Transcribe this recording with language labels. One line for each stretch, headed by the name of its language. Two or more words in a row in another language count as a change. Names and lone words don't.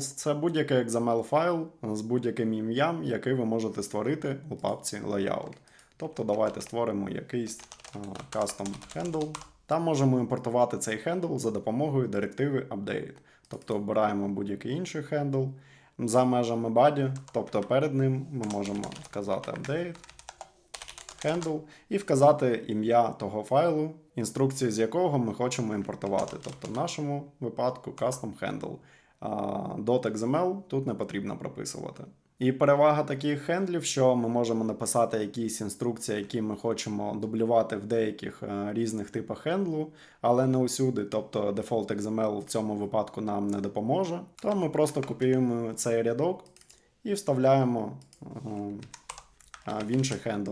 Ukrainian: Це будь-який XML файл з будь-яким ім'ям, який ви можете створити у папці Layout. Тобто давайте створимо якийсь
English: custom handle.
Ukrainian: Там можемо імпортувати цей хендл за допомогою директиви update. Тобто обираємо будь-який інший хендл за межами body, тобто перед ним ми можемо вказати
English: update, handle
Ukrainian: і вказати ім'я того файлу, інструкції з якого ми хочемо імпортувати. Тобто в нашому випадку
English: custom handle.
Ukrainian: .xml тут не потрібно прописувати. І перевага таких хендлів, що ми можемо написати якісь інструкції, які ми хочемо дублювати в деяких різних типах хендлу, але не усюди, тобто
English: Default XML
Ukrainian: в цьому випадку нам не допоможе. То ми просто копіюємо цей рядок і вставляємо в інший хендл.